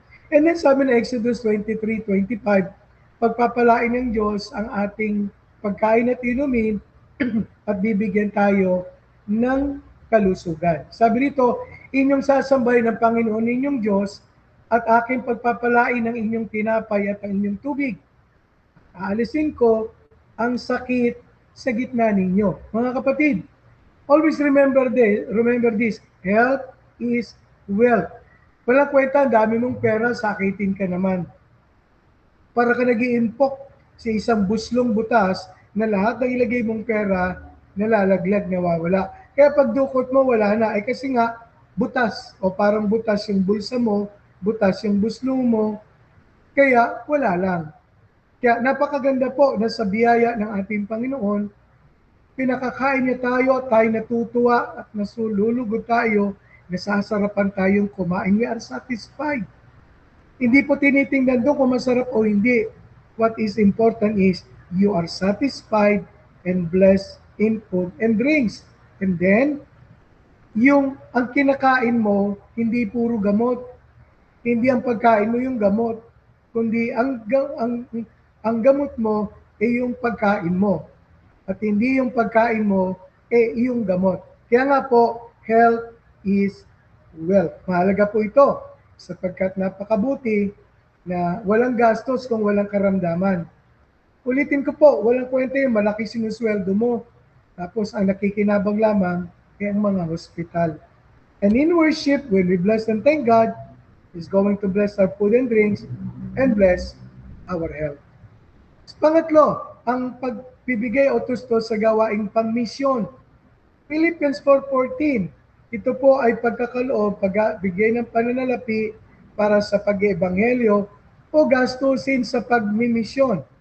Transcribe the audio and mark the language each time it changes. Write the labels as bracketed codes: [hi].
[tl] And then sabi na Exodus 23:25, pagpapalain ng Diyos ang ating pagkain at inumin at bibigyan tayo ng kalusugan. Sabi dito, inyong sasambahin ng Panginoon ninyong Diyos at aking pagpapalain ng inyong tinapay at ang inyong tubig. Aalisin ko ang sakit sa gitna ninyo. Mga kapatid, [en] always remember this, health is wealth. [tl] Walang kwenta, dami mong pera, sakitin ka naman. Para ka nag-iimpok sa isang buslong butas na lahat ng ilagay mong pera, nalalaglag, nawawala. Kaya pag dukot mo, wala na. Eh kasi nga, butas. O parang butas yung bulsa mo, butas yung buslo mo, kaya wala lang. Kaya napakaganda po na sa biyaya ng ating Panginoon, pinakakain niya tayo natutuwa at nasululugod tayo, nasasarapan tayong kumain. [en] We are satisfied. [tl] Hindi po tinitingnan doon kung masarap o hindi. [en] What is important is you are satisfied and blessed in food and drinks. [tl] And then, ang kinakain mo, hindi puro gamot. Hindi ang pagkain mo yung gamot, kundi ang gamot mo ay yung pagkain mo. At hindi yung pagkain mo ay yung gamot. Kaya nga po, [en] health is wealth. [tl] Mahalaga po ito sapagkat napakabuti na walang gastos kung walang karamdaman. Ulitin ko po, walang kwenta yung malaki sinusweldo mo. Tapos ang nakikinabang lamang ay ang mga hospital. [en] And in worship, when we bless and thank God, is going to bless our food and drinks and bless our health. [tl] Pangatlo, ang pagbibigay o tusto sa gawaing pangmisyon. Philippians 4:14, ito po ay pagkakaloob, pagbigay ng pananalapi para sa pag-ebanghelyo o gastusin sa pagmimisyon.